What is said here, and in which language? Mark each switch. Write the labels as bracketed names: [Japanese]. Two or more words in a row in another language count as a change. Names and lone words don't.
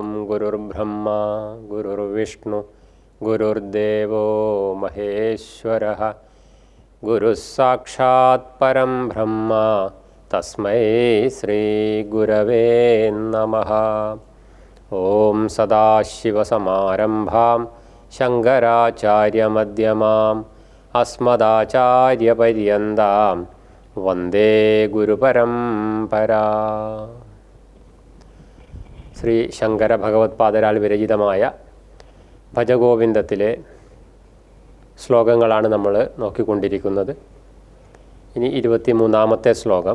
[Sanskrit] गुरुर्ब्रह्मा गुरुर्विष्णु गुरुर्देवो महेश्वरः गुरुः साक्षात् परं ब्रह्म तस्मै श्रीगुरवे नमः। ओं सदाशिवसमारम्भां शङ्कराचार्यमध्यमाम् अस्मदाचार्यपर्यन्तां वन्दे ഗുരുപരമ്പരാ. [Malayalam] ശ്രീ ശങ്കര ഭഗവത്പാദരാൽ വിരചിതമായ ഭജഗോവിന്ദത്തിലെ ശ്ലോകങ്ങളാണ് നമ്മൾ നോക്കിക്കൊണ്ടിരിക്കുന്നത്. ഇനി 23-ാമത്തെ ശ്ലോകം.